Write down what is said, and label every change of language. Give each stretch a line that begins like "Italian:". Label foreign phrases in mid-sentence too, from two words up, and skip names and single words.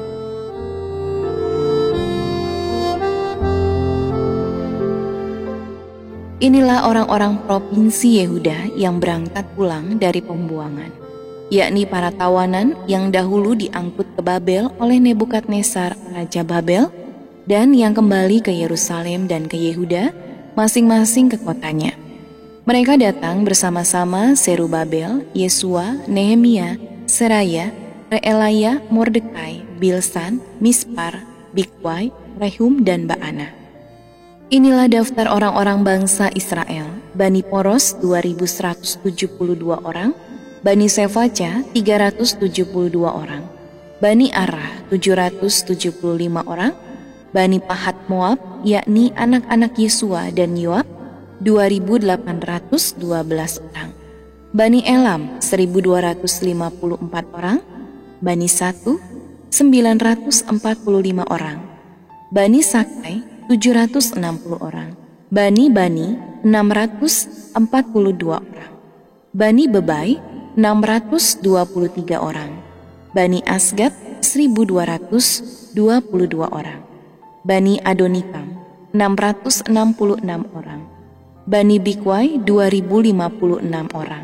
Indonesian: Inilah orang-orang provinsi Yehuda yang berangkat pulang dari pembuangan, yakni para tawanan yang dahulu diangkut ke Babel oleh Nebukadnezar Raja Babel, dan yang kembali ke Yerusalem dan ke Yehuda, masing-masing ke kotanya. Mereka datang bersama-sama Serubabel, Yesua, Nehemia, Seraya, Reelaya, Mordekai, Bilsan, Mispar, Bikwai, Rehum, dan Baana. Inilah daftar orang-orang bangsa Israel: Bani Poros 2172 orang, Bani Sefaca 372 orang, Bani Arah 775 orang, Bani Pahat Moab, yakni anak-anak Yesua dan Yoab 2.812 orang, Bani Elam 1.254 orang, Bani Satu 945 orang, Bani Sakai 760 orang, Bani 642 orang, Bani Bebai 623 orang, Bani Asgat 1.222 orang, Bani Adonikam 666 orang, Bani Bikwai 2056 orang.